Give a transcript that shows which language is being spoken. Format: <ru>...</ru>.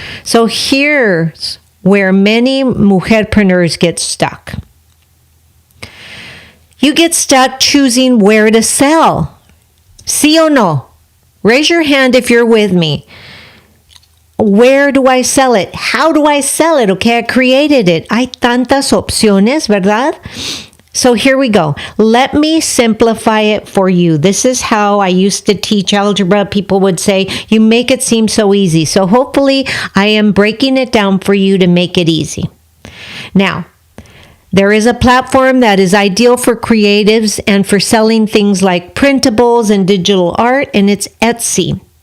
<en>So here's where many mujerpreneurs get stuck. You get stuck choosing where to sell.</en> <es>Sí o no?</es> <en>Raise your hand if you're with me. Where do I sell it? How do I sell it? Okay, I created it.</en> <es>Hay tantas opciones, ¿verdad?</es> <en>So here we go. Let me simplify it for you. This is how I used to teach algebra. People would say, you make it seem so easy. So hopefully I am breaking it down for you to make it easy. Now, there is a platform that is ideal for creatives and for selling things like printables and digital art, and it's Etsy.</en>